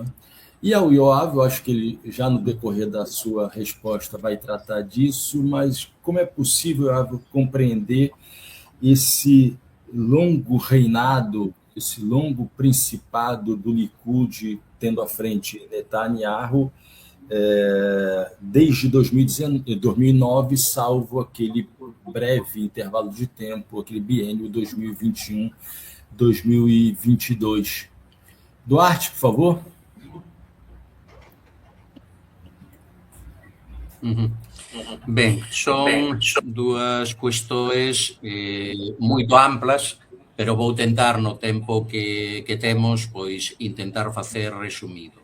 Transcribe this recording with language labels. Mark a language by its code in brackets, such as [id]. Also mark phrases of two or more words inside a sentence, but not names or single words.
[pt] E ao Yoav, eu acho que ele já no decorrer da sua resposta vai tratar disso, mas como é possível, Yoav, compreender esse longo reinado, esse longo principado do Likud tendo à frente Netanyahu desde 2009, salvo aquele breve intervalo de tempo, aquele biênio 2021-2022. Duarte, por favor. [gl] Ben, son dúas cuestións moito amplas, pero vou tentar no tempo que temos pois intentar facer resumido.